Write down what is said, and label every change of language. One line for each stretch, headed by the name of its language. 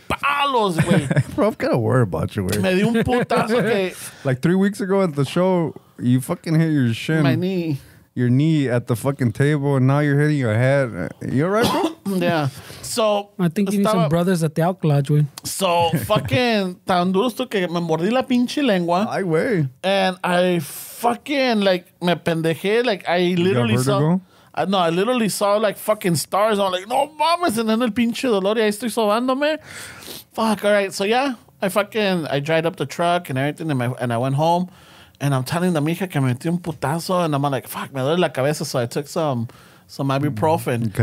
Spanish: Palos, güey.
English: Bro, I'm kind of worried about you, güey.
Spanish: Me di un putazo que...
English: Like 3 weeks ago at the show, you fucking hit your shin. My knee. Your knee at the fucking table, and now you're hitting your head. You all right, bro? Yeah. So... I think you need some brothers at the Alk Lodge, güey. So, fucking...
Spanish: Tan duro esto que me mordí la pinche lengua. Ay, güey.
English: And I fucking, like,
Spanish: me pendejé.
English: Like, I literally saw... I literally saw like fucking stars. I'm like,
Spanish: no mames,
English: and then
Spanish: el pinche dolor y ahí estoy sobándome.
English: Fuck, all right. So yeah, I dried up the truck and everything, and I went home, and I'm telling the mija
Spanish: que me metí un putazo,
English: and I'm like, fuck,
Spanish: me duele la cabeza,
English: so I took some ibuprofen.